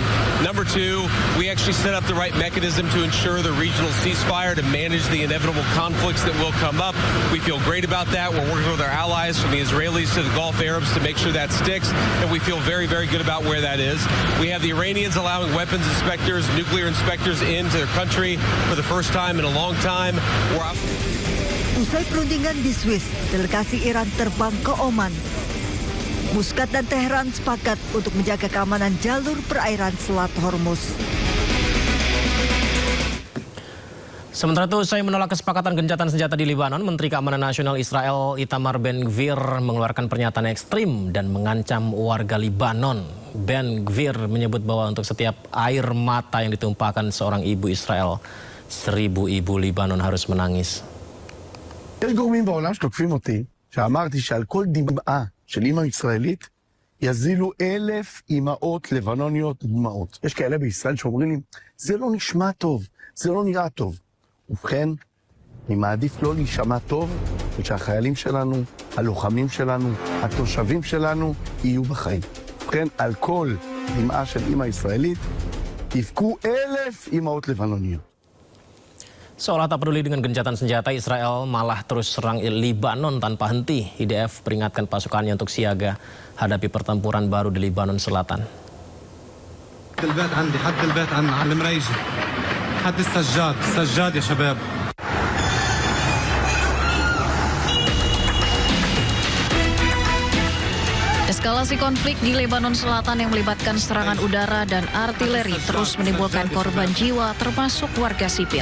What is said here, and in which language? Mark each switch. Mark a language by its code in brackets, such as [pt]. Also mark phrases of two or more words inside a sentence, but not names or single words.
[en] Number two, we actually set up the right mechanism to ensure the regional ceasefire to manage the inevitable conflicts that will come up. We feel great about that. We're working with our allies from the Israelis to the Gulf Arabs to make sure that sticks, and we feel very, very good about where that is. We have the Iranians allowing weapons inspectors, nuclear inspectors into their country for the first time in a long time. [id] Usai perundingan di Swiss, delegasi Iran terbang ke Oman. Muscat dan Teheran sepakat untuk menjaga keamanan jalur perairan Selat Hormuz. Sementara itu, usai menolak kesepakatan gencatan senjata di Lebanon, Menteri Keamanan Nasional Israel Itamar Ben-Gvir mengeluarkan pernyataan ekstrim dan mengancam warga Lebanon. Ben-Gvir menyebut bahwa untuk setiap air mata yang ditumpahkan seorang ibu Israel, 1000 ibu Lebanon harus menangis. [he] יש גורמים בעולם שתוקפים אותי, שאמרתי שעל כל דמעה של אמא ישראלית יזילו 1,000 אמהות לבנוניות דמעות. יש כאלה בישראל שאומרים לי, זה לא נשמע טוב, זה לא נראה טוב. ובכן, אני מעדיף לא להישמע טוב, ושהחיילים שלנו, הלוחמים שלנו, התושבים שלנו יהיו בחיים. ובכן, על כל דמעה של אמא ישראלית, יבכו 1,000 אמהות לבנוניות. [id] Seolah tak peduli dengan gencatan senjata, Israel malah terus serang Lebanon tanpa henti. IDF peringatkan pasukannya untuk siaga hadapi pertempuran baru di Lebanon Selatan. Eskalasi konflik di Lebanon Selatan yang melibatkan serangan udara dan artileri terus menimbulkan korban jiwa termasuk warga sipil.